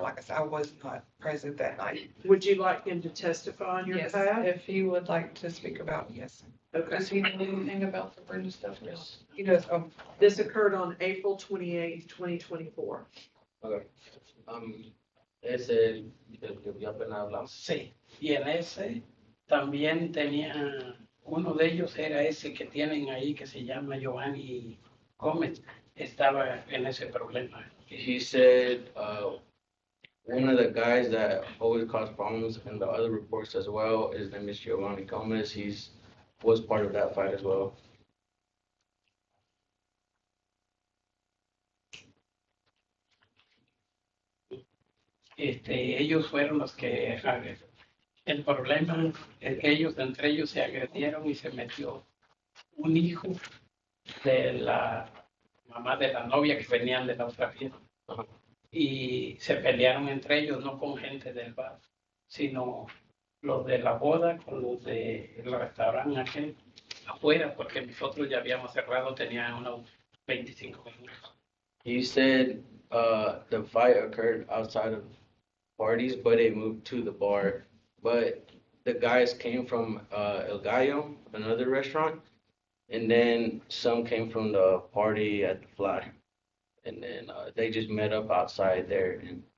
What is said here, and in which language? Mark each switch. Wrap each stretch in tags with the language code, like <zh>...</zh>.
<en>Like I said, I was not present that night. Would you like him to testify on your Yes, behalf? if he would like to speak about, yes. Okay. Does he know anything about the Brenda stuff? Yes. He does, This occurred on April 28th, 2024.</en> <es>Okay. Ese, el que yo apenas hablamos. Sí, y en ese también tenía, uno de ellos era ese que tienen ahí que se llama Giovanni Gómez, estaba en ese problema.</es> <en>He said, one of the guys that always cause problems in the other reports as well, his name is Giovanni Gomez. Was part of that fight as well.</en> <es>ellos fueron los que el problema es que ellos entre ellos se agredieron y se metió un hijo de la mamá de la novia que venían de la otra fiesta. Y se pelearon entre ellos, no con gente del bar, sino los de la boda con los del restaurante aquel afuera, porque nosotros ya habíamos cerrado, tenían unos 25 minutos.</es> <en>You said the fight occurred outside of parties, but it moved to the bar. But the guys came from El Gallo, another restaurant, and then some came from the party at the Fly. And then they just met up outside there and</en>